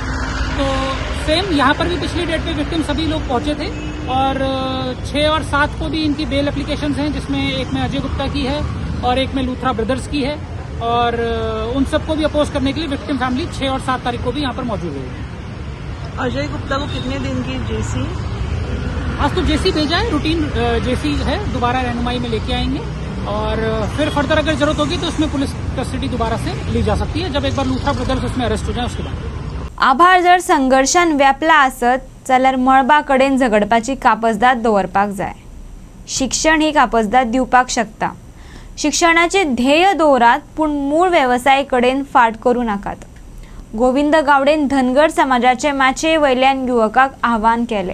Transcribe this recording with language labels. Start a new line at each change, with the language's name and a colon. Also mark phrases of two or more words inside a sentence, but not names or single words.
Hindi: तो सेम यहाँ पर भी पिछली डेट पे विक्टिम सभी लोग पहुंचे थे और 6 और 7 को भी इनकी
English: bail applications
Hindi: हैं जिसमें एक में अजय गुप्ता की है और एक में लूथरा ब्रदर्स की है और उन सबको भी अपोज करने के लिए
English: victim family
Hindi: 6 और 7 तारीख को भी यहाँ पर मौजूद है. अजय गुप्ता को कितने दिन की JC? आज तो JC भेजा है, रूटीन JC है, दोबारा रहनुमाई में लेके आएंगे और फिर फर्दर अगर जरूरत होगी तो उसमें
English: police custody
Hindi: दोबारा से ली जा सकती है जब एक बार लूथरा ब्रदर्स उसमें अरेस्ट हो जाए उसके बाद.
Konkani: आभार जर संघर्षान व्यापला आसत जाल्यार मळबा कडेन झगडपाची कापजदाद दवरपाक जाय. शिक्षण ही कापजदाद दिवपाक शकता. शिक्षणाचे ध्येय दवरात पूण मूळ वेवसाय कडेन फाट करूं नाकात. गोविंद गावडेन धनगर समाजाचे माचे वयल्यान युवकांक आव्हान केले.